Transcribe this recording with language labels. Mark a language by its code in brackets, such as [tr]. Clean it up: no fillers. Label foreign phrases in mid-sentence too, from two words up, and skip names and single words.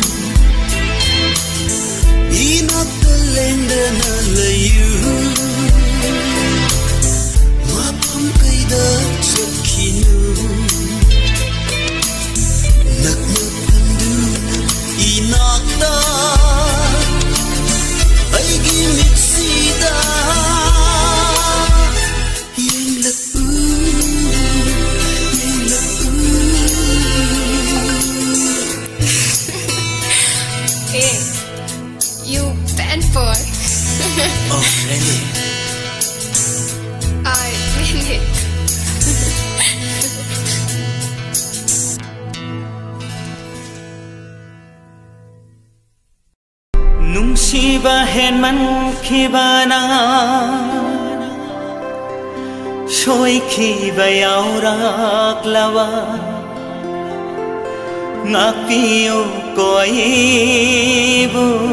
[mni] Inakta lengdana layu Mapam kaida chatkinu Nakna panduna inakta Aigi mitsida Yenglapu [en] Eh, you bad boy Oh really? I mean it [mni] Nungsiba henman khibana Shoi khiba yaurak lawa Ngakpiyo koibu